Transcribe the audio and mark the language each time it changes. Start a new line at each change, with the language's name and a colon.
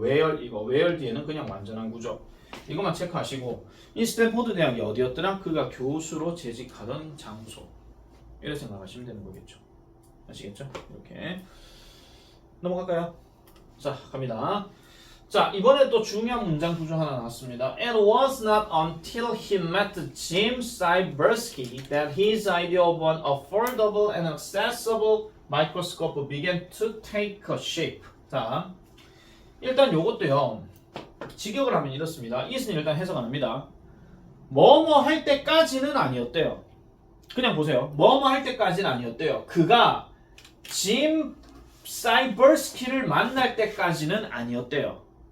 Korean: where 이거 where 뒤에는 그냥 완전한 구조. 이것만 체크하시고 이 스탠포드 대학이 어디였더라? 그가 교수로 재직하던 장소. 이렇게 생각하시면 되는 거겠죠. 아시겠죠? 이렇게 넘어갈까요? 자, 갑니다. 자, 이번에 또 중요한 문장 구조 하나 나왔습니다.
English: It was not until he met Jim Cybersky that his idea of an affordable and accessible microscope began to take a shape.
Korean: 자, 일단 요것도요. 직역을 하면 이렇습니다. 이것은 일단 해석 안 합니다. 뭐뭐 할 때까지는 아니었대요. 그냥 보세요. 뭐뭐 할 때까지는 아니었대요. 그가 짐 사이버스키를 만날 때까지는 아니었대요.